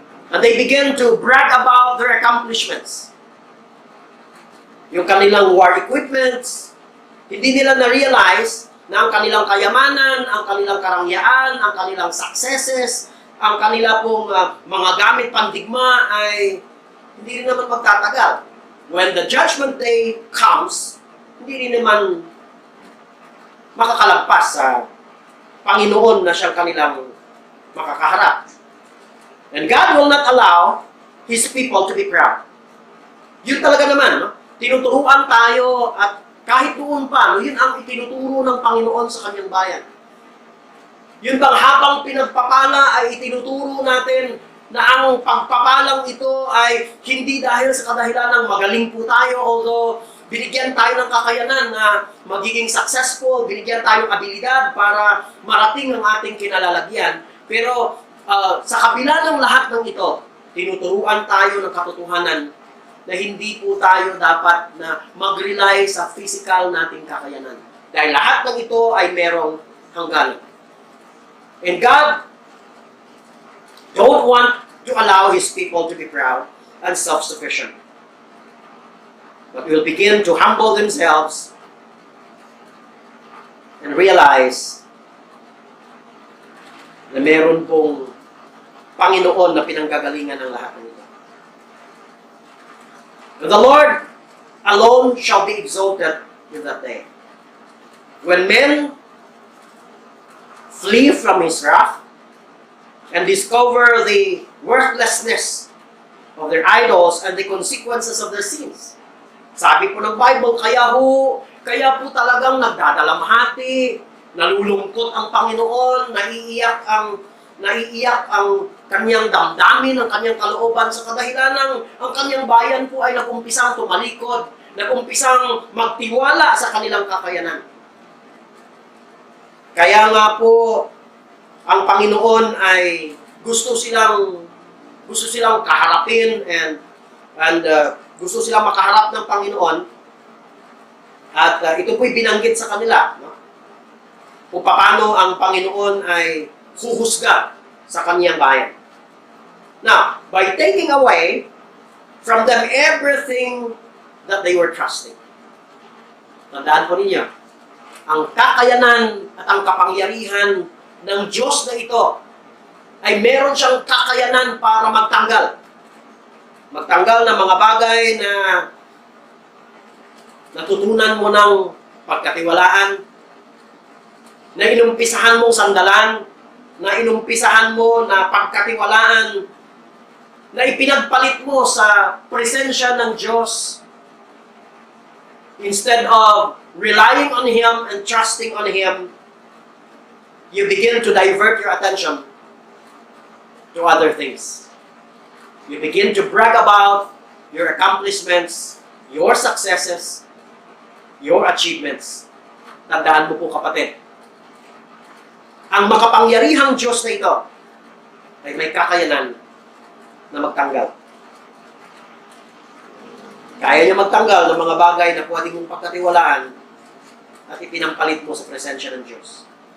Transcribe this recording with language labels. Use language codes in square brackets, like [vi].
[en] And they begin to brag about their accomplishments. [tl] Yung kanilang war equipments, hindi nila na-realize na ang kanilang kayamanan, ang kanilang karangyaan, ang kanilang successes, ang kanila pong mga gamit pandigma ay hindi rin naman magtatagal. [en] When the judgment day comes, [tl] hindi rin naman makakalagpas sa Panginoon na siyang kanilang makakaharap. [en] And God will not allow His people to be proud. [tl] Yun talaga naman, no? Tinuturuan tayo at kahit noon pa, no, yun ang itinuturo ng Panginoon sa kanyang bayan. Yun bang habang pinagpapala ay itinuturo natin na ang pagpapalang ito ay hindi dahil sa kadahilan ng magaling po tayo, although binigyan tayo ng kakayanan na magiging successful, binigyan tayo ng abilidad para marating ang ating kinalalagyan. Pero sa kabila ng lahat ng ito, tinuturuan tayo ng katotohanan na hindi po tayo dapat na mag-rely sa physical nating kakayanan. Dahil lahat ng ito ay merong hangganan. [en] And God don't want to allow His people to be proud and self-sufficient. But will begin to humble themselves and realize [tl] na meron pong Panginoon na pinanggagalingan ng lahat ng ito. [en] The Lord alone shall be exalted in that day. When men flee from His wrath and discover the worthlessness of their idols and the consequences of their sins. [tl] Sabi po ng Bible, kaya po talagang nagdadalamhati, nalulungkot ang Panginoon, naiiyak ang kanyang damdamin, ang kanyang kalooban sa kadahilan ang kanyang bayan po ay nag-umpisang tumalikod, nag-umpisang magtiwala sa kanilang kakayanan. Kaya nga po, ang Panginoon ay gusto silang kaharapin and gusto silang makaharap ng Panginoon at ito po'y binanggit sa kanila, no? Kung paano ang Panginoon ay huhusga sa kaniyang bayan. [en] Now, by taking away from them everything that they were trusting. [tl] Tandaan po ninyo, ang kakayanan at ang kapangyarihan ng Diyos na ito ay meron siyang kakayanan para magtanggal. Magtanggal ng mga bagay na natutunan mo ng pagkatiwalaan, na inumpisahan mong sandalan, na inumpisahan mo na pagkatiwalaan, na ipinagpalit mo sa presensya ng Diyos. [en] Instead of relying on Him and trusting on Him, you begin to divert your attention to other things. You begin to brag about your accomplishments your successes, your achievements. [tl] Tandaan mo po kapatid, ang makapangyarihang Diyos na ito ay may kakayanan na magtanggal. Kaya niya magtanggal ng mga bagay na pwede mong pagkatiwalaan at ipinampalit mo sa presensya ng Diyos.